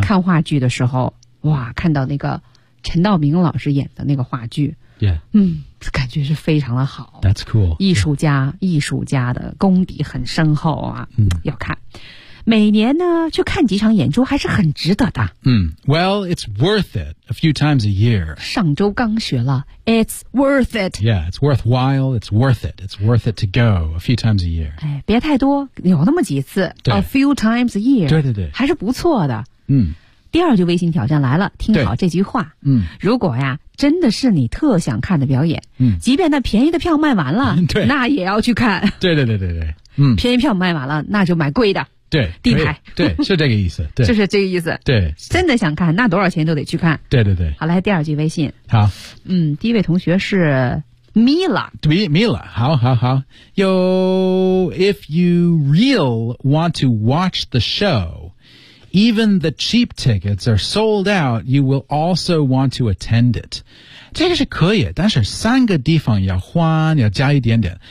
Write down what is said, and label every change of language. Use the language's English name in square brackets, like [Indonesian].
[Chinese] 看话剧的时候，哇，看到那个陈道明老师演的那个话剧 [English] ，Yeah， [Chinese] 感觉是非常的好。 [English] That's cool， [Chinese] 艺术家、yeah. 艺术家的功底很深厚啊，要看。每年呢去看几场演出还是很值得的。 [English] 嗯 ,well, it's worth it a few times a year. [Chinese] 上周刚学了 , [English] it's worth it. Yeah, it's worthwhile, it's worth it, it's worth it to go a few times a year. [Chinese] 哎别太多有那么几次 , [English] a few times a year. [Chinese] 对对对。还是不错的。嗯。第二句微信挑战来了听好这句话。嗯。如果呀真的是你特想看的表演嗯即便那便宜的票卖完了对那也要去看。对对对对对。嗯便宜票卖完了那就买贵的。对地牌对是这个意思对就是这个意思对真的想看那多少钱都得去看对对对好来第二句微信好嗯第一位同学是 Mila [English] Mila 好好好 Yo if you real want to watch the show even the cheap tickets are sold out you will also want to attend it [Chinese] 这个是可以但是三个地方要换要加一点点。